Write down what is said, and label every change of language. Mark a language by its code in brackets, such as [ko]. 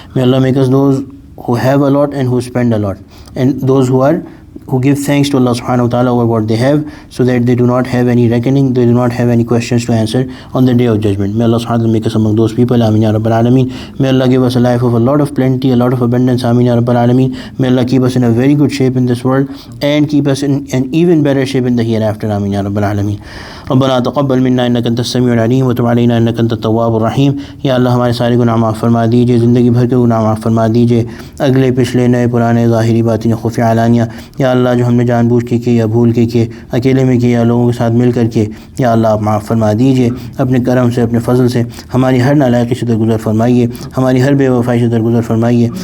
[en] May Allah make us those who have a lot and who spend a lot, and those who give thanks to Allah subhanahu wa ta'ala over what they have, so that they do not have any reckoning, they do not have any questions to answer on the day of judgment. May Allah subhanahu wa ta'ala make us among those people. Ameen ya Rabbal Alameen. May Allah give us a life of a lot of plenty, a lot of abundance. Ameen ya Rabbal Alameen. May Allah keep us in a very good shape in this world and keep us in an even better shape in the hereafter. Ameen ya Rabbal Alameen. [ar] ربنا تقبل منا انك انت السميع العليم وتب علينا انك انت التواب الرحیم. [ur] یا اللہ ہمارے سارے گناہ معاف فرما دیجیے, زندگی بھر کے گناہ معاف فرما دیجیے, اگلے پچھلے نئے پرانے ظاہری باطنی خفیہ علانیہ. یا اللہ جو ہم نے جان بوجھ کے کیے یا بھول کے کیے, اکیلے میں کیے یا لوگوں کے ساتھ مل کر کے, یا اللہ آپ معاف فرما دیجیے. اپنے کرم سے, اپنے فضل سے ہماری ہر نالائقی سے درگزر فرمائیے, ہماری ہر بے وفائی سے درگزر فرمائیے.